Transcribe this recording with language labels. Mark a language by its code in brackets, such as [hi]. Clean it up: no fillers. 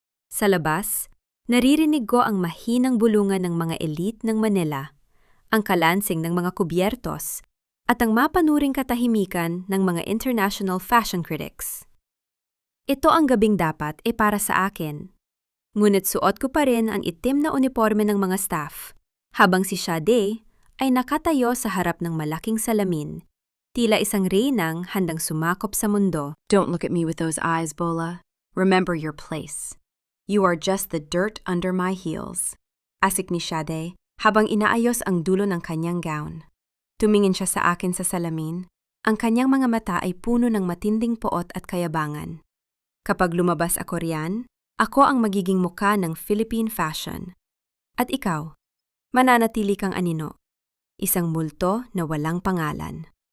[tl] Sa labas, naririnig ko ang mahinang bulungan ng mga elite ng Manila, ang kalansing ng mga kubyertos, at ang mapanuring katahimikan ng mga international fashion critics. Ito ang gabing dapat para sa akin. Ngunit suot ko pa rin ang itim na uniforme ng mga staff, habang si Shade ay nakatayo sa harap ng malaking salamin, tila isang reynang handang sumakop sa mundo. [en] Don't look at me with those eyes, Bola. Remember your place. You are just the dirt under my heels. [tl] Asik ni Shade habang inaayos ang dulo ng kanyang gown. Tumingin siya sa akin sa salamin. Ang kanyang mga mata ay puno ng matinding poot at kayabangan. Kapag lumabas ako riyan, ako ang magiging muka ng Philippine fashion. At ikaw, mananatili kang anino. Isang multo na walang pangalan.